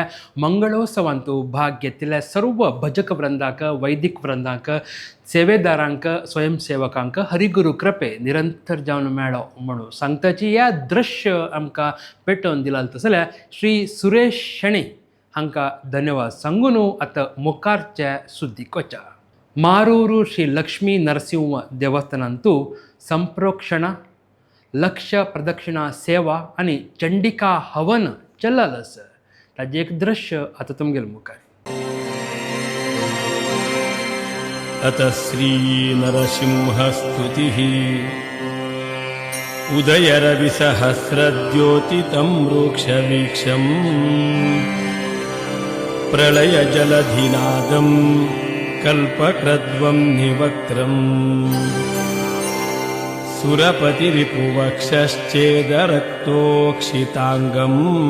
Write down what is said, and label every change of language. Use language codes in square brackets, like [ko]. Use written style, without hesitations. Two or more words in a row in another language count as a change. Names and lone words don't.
[kok] मंगळोत्सवांतू भाग घेतिल्ल्या सर्व भजक वृंदाक वैदिक वृंदाक सेवेदारांक स्वयंसेवकांक हरिगुरू कृपे निरंतर जावन मेळो म्हणून सांगताची ह्या दृश्य आमकां पेटोवन दिला जाल्यार श्री सुरेश शेणी हांकां धन्यवाद सांगून आतां मुखारच्या सुद्दीक वचा. मारूर श्री लक्ष्मी नरसिंह देवस्थानांतू संप्रोक्षणा लक्ष प्रदक्षिणा सेवा आणि चंडिका हवन चल्लल आसा. ताजें एक दृश्य आतां तुमगेर मुखार. [sa] अत श्रीनरसिंहस्तुतिः उदयरविसहस्रद्योतितं रूक्षवीक्षम् प्रलयजलधिनादं कल्पक्रद्वं निवक्त्रम् सुरपतिरिपुवक्षश्चेदरक्तोक्षिताङ्गम्